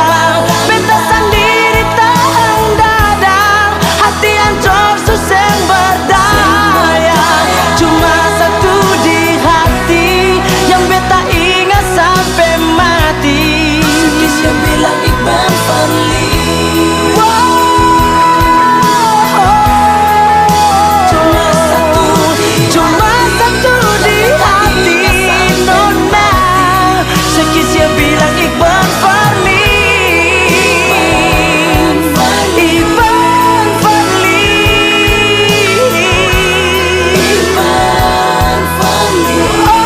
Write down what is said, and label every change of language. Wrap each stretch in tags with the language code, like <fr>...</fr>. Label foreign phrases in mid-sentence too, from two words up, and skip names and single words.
<abs>Beta sendiri tahan dada, hati hancur suseng berdaya. Cuma satu di hati yang beta ingat sampai mati. Sekisya bilang</abs> <nl>ik ben verliefd.</nl> <abs>Cuma satu di hati. Nona, sekisya bilang</abs> <nl>ik ben verliefd. Ik ben verliefd. Ik ben verliefd.</nl>